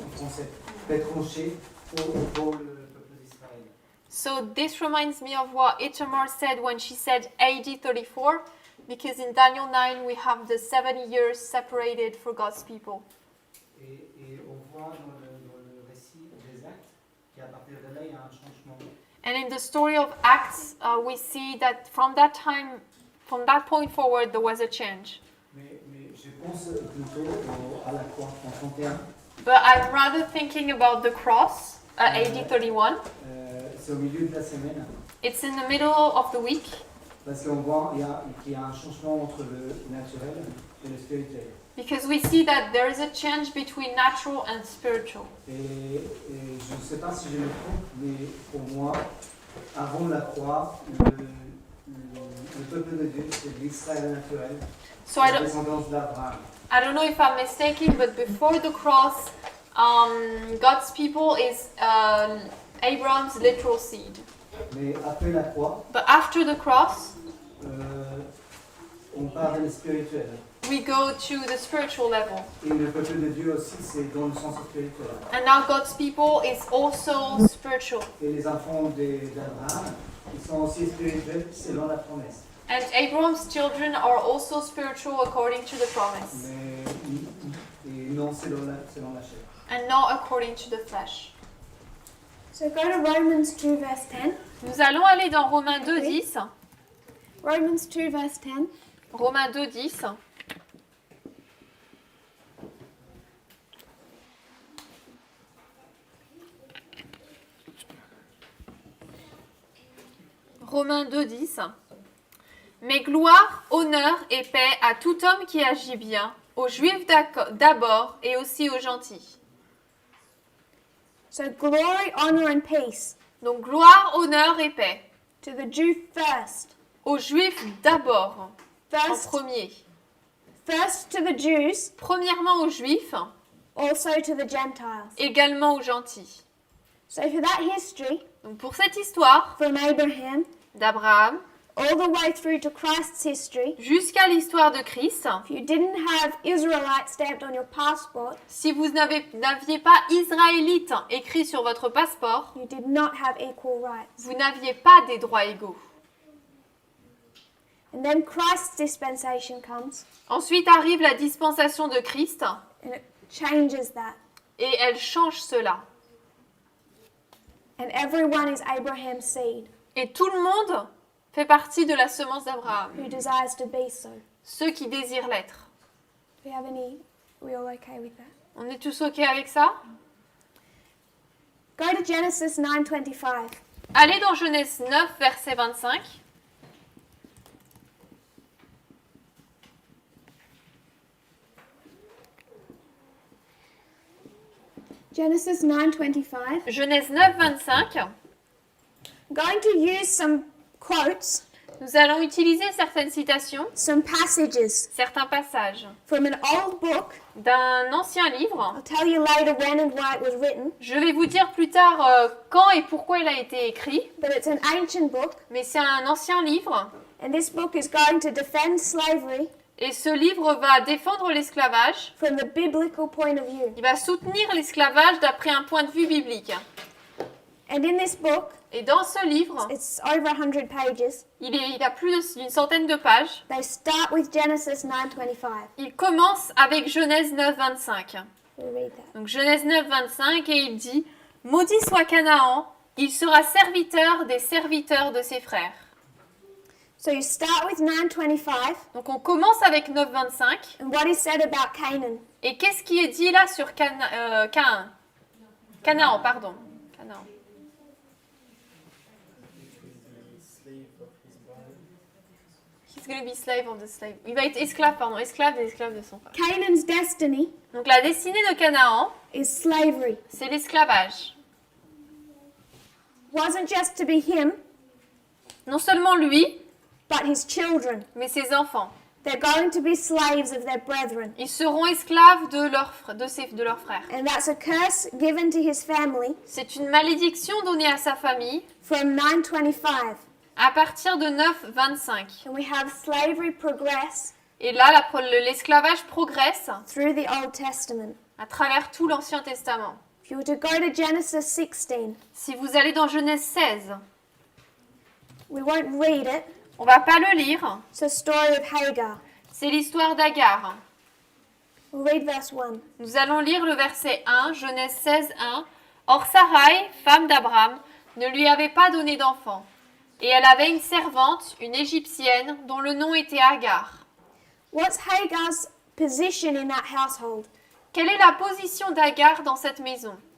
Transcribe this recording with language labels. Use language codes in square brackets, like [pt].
[fr] en français, retranchés pour le peuple d'Israël. [en] So this reminds me of what Itamar said when she said AD 34, because in Daniel 9 we have the 70 years separated for God's people. [fr] Et on voit dans le récit des Actes qu'à partir de là, il y a un changement. [en] And in the story of Acts, we see that from that point forward, there was a change. [fr] Mais je pense plutôt à la croix en 31. [en] But I'm rather thinking about the cross, AD 31. [fr] C'est au milieu de la semaine. [en] It's in the middle of the week. [fr] Parce qu'on voit qu'il y a un changement entre le naturel et le spirituel. [en] Because we see that there is a change between natural and spiritual. [fr] Et je ne sais pas si je me trompe, mais pour moi, avant la croix, le peuple de Dieu, c'est l'Israël naturel, [en] So I [fr] la [en] don't, [fr] descendance d'Abraham. [en] I don't know if I'm mistaken, but before the cross, God's people is Abraham's literal seed. [fr] Mais après la croix, [en] But after the cross, [fr] on part dans le spirituel. [en] we go to the spiritual level. [fr] Et le peuple de Dieu aussi, c'est dans le sens spirituel. [en] And now God's people is also spiritual. [fr] Et les enfants d'Abraham, ils sont aussi spirituels selon la promesse. [en] And Abraham's children are also spiritual according to the promise, [fr] Mais non selon la chair. [en] and not according to the flesh. So go to Romans 2 verse 10. [fr] Nous allons aller dans Romains 2.10. [en] Romans 2 verse 10. [fr] Romains 2.10. Romains 2.10. Mais gloire, honneur et paix à tout homme qui agit bien, aux Juifs d'abord et aussi aux gentils. [en] So glory, honor, and peace [fr] Donc gloire, honneur et paix. [en] to the Jew first. [fr] Aux Juifs d'abord, en [en] First, [fr] premier. [en] first to the Jews, [fr] Premièrement aux Juifs, [en] also to the Gentiles. [fr] également aux gentils. [en] So for that history, [fr] Donc pour cette histoire [en] from Abraham [fr] d'Abraham [en] all the way through to Christ's history, [fr] jusqu'à l'histoire de Christ, [en] if you didn't have Israelite stamped on your passport, [fr] si vous n'aviez pas Israélite écrit sur votre passeport, [en] you did not have equal rights. [fr] vous n'aviez pas des droits égaux. [en] And then Christ's dispensation comes [fr] Ensuite arrive la dispensation de Christ [en] and it changes that. [fr] et elle change cela. [en] And everyone is Abraham's seed [fr] Et tout le monde fait partie de la semence d'Abraham, [en] who desires to be so. [fr] ceux qui désirent l'être. [en] Do we have any? Are we all okay with that? [fr] On est tous OK avec ça? [en] Go to Genesis 9:25. [fr] Allez dans Genèse 9, verset 25. [en] Genesis 9:25. [fr] Genèse 9, 25. [en] I'm going to use some quotes, [fr] Nous allons utiliser certaines citations, [en] some passages [fr] certains passages [en] from an old book. [fr] d'un ancien livre. [en] I'll tell you later when and why it was written, [fr] Je vais vous dire plus tard quand et pourquoi il a été écrit, [en] but it's an ancient book, [fr] mais c'est un ancien livre. [en] and this book is going to defend slavery [fr] Et ce livre va défendre l'esclavage. [en] from the biblical point of view. [fr] Il va soutenir l'esclavage d'après un point de vue biblique. [en] And in this book, [fr] Et dans ce livre, [en] it's over 100 pages. [fr] il a plus d'une centaine de pages. [en] They start with Genesis 9:25. [fr] Il commence avec Genèse 9, 25. [en] We'll read that. [fr] Donc Genèse 9, 25, et il dit « Maudit soit Canaan, il sera serviteur des serviteurs de ses frères. [en] So you start with 9:25, » [fr] Donc on commence avec 9, 25. [en] and what is said about Canaan. [fr] Et qu'est-ce qui est dit là sur Canaan, pardon. [en] Canaan. He's going to be slave of the slave. [fr] Il va être esclave des esclaves de son père. [en] Canaan's destiny [fr] Donc la destinée de Canaan, [en] is slavery. [fr] c'est l'esclavage. [en] Wasn't just to be him, [fr] Non seulement lui, [en] but his children. [fr] mais ses enfants. [en] They're going to be slaves of their brethren. [fr] Ils seront esclaves de leurs frères. [en] And that's a curse given to his family [fr] C'est une malédiction donnée à sa famille [en] from 925. [fr] à partir de 9:25. [en] And we have slavery progress [fr] Et là, l'esclavage progresse [en] through the Old Testament. [fr] à travers tout l'Ancien Testament. [en] If you were to go to Genesis 16, [fr] Si vous allez dans Genèse 16, [en] we won't read it. [fr] on va pas le lire. [en] It's a story of Hagar. [fr] C'est l'histoire d'Agar. [en] We'll read verse 1. [fr] Nous allons lire le verset 1, Genèse 16, 1. Or Sarai, femme d'Abraham, ne lui avait pas donné d'enfant. Et elle avait une servante, une Égyptienne, dont le nom était Agar. [en] What's Hagar's position in that household? [fr] Quelle est la position d'Agar dans cette maison?